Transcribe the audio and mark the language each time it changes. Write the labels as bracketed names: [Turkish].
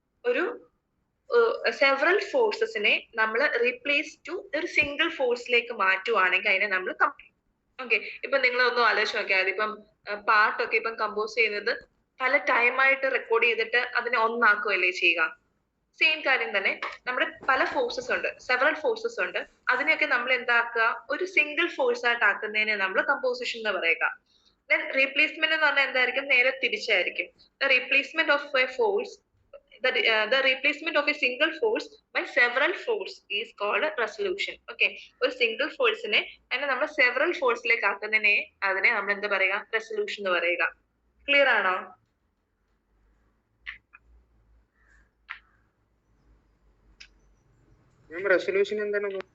[Malayalam] ഒരു സെവറൽ ഫോഴ്സസിനെ നമ്മൾ replace to ഒരു സിംഗിൾ ഫോഴ്സിലേക്ക് മാറ്റുവാണെങ്കിൽ അതിനെ നമ്മൾ ഓക്കെ, ഇപ്പൊ നിങ്ങൾ ഒന്ന് ആലോചിച്ച് നോക്കിയാൽ ഇപ്പം പാട്ടൊക്കെ ഇപ്പം കമ്പോസ് ചെയ്യുന്നത് പല ടൈമായിട്ട് റെക്കോർഡ് ചെയ്തിട്ട് അതിനെ ഒന്നാക്കുകയല്ലേ ചെയ്യുക. സെയിം കാര്യം തന്നെ നമ്മുടെ പല ഫോഴ്സസ് ഉണ്ട്, സെവറൽ ഫോഴ്സസ് ഉണ്ട്, അതിനെയൊക്കെ നമ്മൾ എന്താക്കുക, ഒരു സിംഗിൾ ഫോഴ്സ് ആയിട്ട് ആക്കുന്നതിനെ നമ്മൾ കമ്പോസിഷൻ എന്ന് പറയുക. ദെൻ റീപ്ലേസ്മെന്റ് എന്ന് പറഞ്ഞാൽ എന്തായിരിക്കും? നേരെ തിരിച്ചായിരിക്കും. [English] The replacement of a force the replacement of a single force by several force is called resolution. [Malayalam] Okay, ഒരു സിംഗിൾ ഫോഴ്സിനെ അതിനെ നമ്മൾ സെവറൽ ഫോഴ്സിലേക്ക് ആക്കുന്നതിനെ അതിനെ നമ്മൾ എന്താ പറയുക? റെസൊല്യൂഷൻ എന്ന് പറയുക. ക്ലിയർ ആണോ? റെസൊല്യൂഷൻ എന്താണ്?